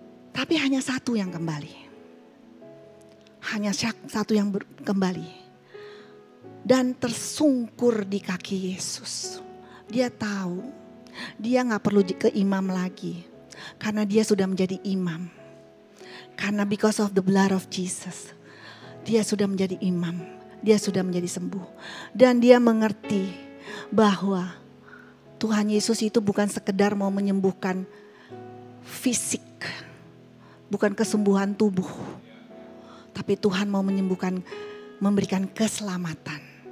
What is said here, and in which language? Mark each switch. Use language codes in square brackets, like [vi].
[id] Tapi hanya satu yang kembali. Hanya satu yang kembali. Dan tersungkur di kaki Yesus. Dia tahu, dia gak perlu ke imam lagi. Karena dia sudah menjadi imam. [en] Karena because of the blood of Jesus. [id] Dia sudah menjadi imam. Dia sudah menjadi sembuh. Dan dia mengerti bahwa Tuhan Yesus itu bukan sekedar mau menyembuhkan fisik. Bukan kesembuhan tubuh. Tapi Tuhan mau menyembuhkan, memberikan keselamatan.